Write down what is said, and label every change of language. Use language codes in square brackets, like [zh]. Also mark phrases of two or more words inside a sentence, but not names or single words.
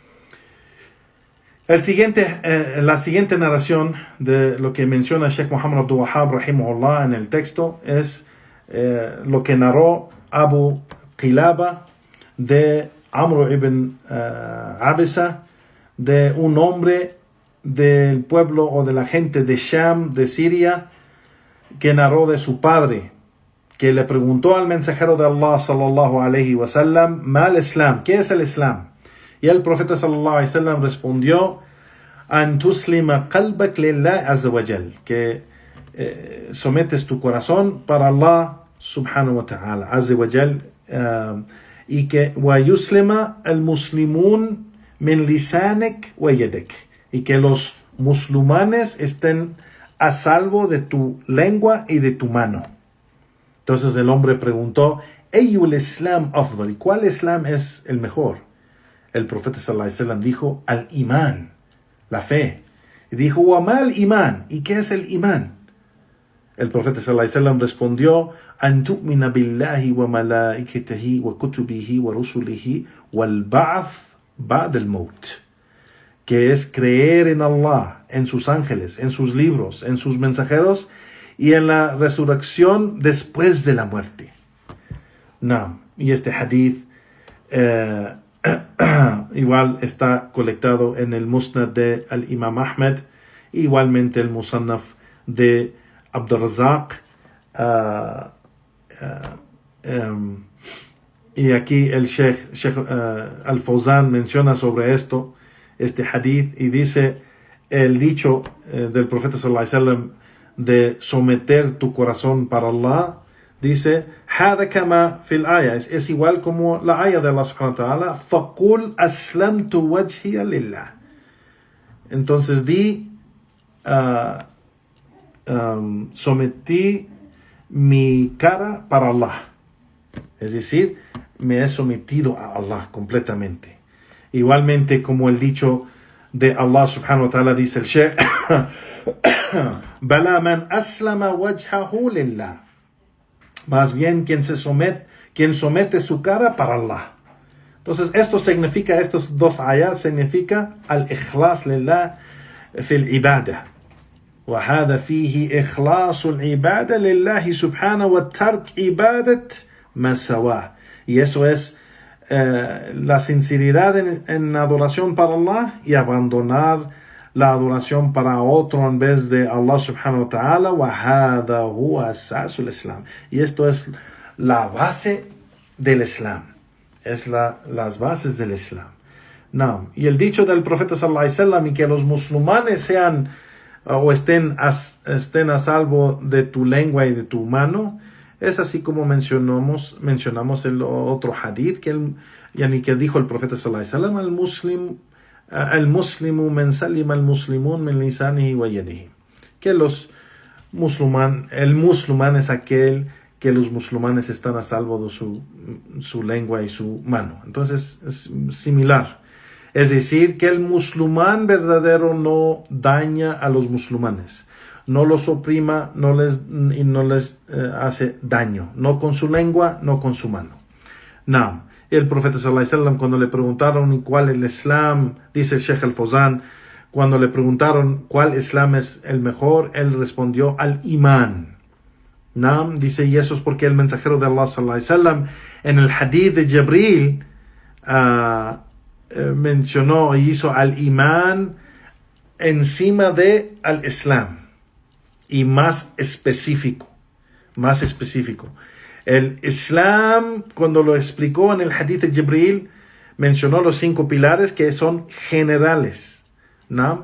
[es] La siguiente narración de lo que menciona Sheikh Muhammad Abdul Wahhab rahimahullah en el texto es lo que narró Abu Qilaba de Amr ibn Abisa, de un hombre del pueblo o de la gente de Sham, de Siria, que narró de su padre, que le preguntó al mensajero de Allah [ar] صلى الله عليه وسلم: ¿ما الإسلام? [es] ¿Qué es el Islam? Y el profeta [ar] صلى الله عليه وسلم [es] respondió: [ar] أن تسلم قلبك لله عز وجل, [es] que sometes tu corazón para Allah [ar] سبحانه وتعالى عز وجل, [es] y que [ar] ويسلم المسلمون من لسانك ويدك, [es] y que los musulmanes estén a salvo de tu lengua y de tu mano. Entonces el hombre preguntó: [ar] أي الإسلام أفضل, [es] ¿y cuál Islam es el mejor? El profeta [ar] صلى الله عليه وسلم [es] dijo: al imán, la fe. Y dijo, [ar] وَمَا الْإِيمَانِ, [es] ¿y qué es el imán? El profeta [ar] صلى الله عليه وسلم [es] respondió, [ar] أَن تُؤْمِنَ بِاللَّهِ وَمَلَائِكَتِهِ وَكُتُبِهِ وَرُسُلِهِ وَالْبَعْثِ بَعْدَ الْمَوْتِ, [es] que es creer en Allah, en sus ángeles, en sus libros, en sus mensajeros y en la resurrección después de la muerte. No, y este hadith igual está colectado en el Musnad de al-Imam Ahmed, igualmente el Musannaf de Abdurrazzaq, y aquí el Sheikh Al-Fawzan menciona sobre esto, este hadith, y dice el dicho del profeta [ar] صلى الله عليه وسلم [es] de someter tu corazón para Allah, dice, [ar] هذا كما في الآية, [es] es igual como la aya de Allah [ar] سبحانه وتعالى, فَقُلْ أَسْلَمْتُ وَجْهِيَ لِلَّهِ. [es] Entonces sometí mi cara para Allah, es decir, me he sometido a Allah completamente. Igualmente como el dicho de Allah [ar] سبحانه وتعالى, [es] dice el Sheikh, [ar] بَلَا مَنْ أَسْلَمَ وَجْهَهُ لِلَّهِ, [es] más bien quien somete su cara para Allah. Entonces esto significa, estos dos ayat significa [ar] الإخلاص لله في العبادة وهذا فيه إخلاص العبادة لله سبحانه وترك عبادة ما سواه, [es] y eso es la sinceridad en adoración para Allah y abandonar la adoración para otro en vez de Allah [ar] سبحانه وتعالى. وهذا هو أساس الإسلام, [es] y esto es la base del Islam, es las bases del Islam. No. Y el dicho del profeta [ar] صلى الله عليه وسلم, [es] y que los musulmanes sean o estén a salvo de tu lengua y de tu mano, es así como mencionamos el otro hadith que dijo el profeta [ar] صلى الله عليه وسلم, المسلم من سلم المسلمون من لسانه ويده, [es] que el musulmán es aquel que los musulmanes están a salvo de su lengua y su mano. Entonces es similar, es decir, que el musulmán verdadero no daña a los musulmanes, no los oprima, no les hace daño, no con su lengua, no con su mano. No. El profeta [ar] صلى الله عليه وسلم, [es] cuando le preguntaron cuál es el Islam, dice el Sheikh Al-Fawzan, cuando le preguntaron cuál Islam es el mejor, él respondió al imán. ¿No? Dice, y eso es porque el mensajero de Allah [ar] صلى الله عليه وسلم [es] en el hadith de Jibril mencionó y hizo al imán encima de al Islam, y más específico. El Islam, cuando lo explicó en el hadith de Jibril, mencionó los 5 pilares que son generales, ¿no?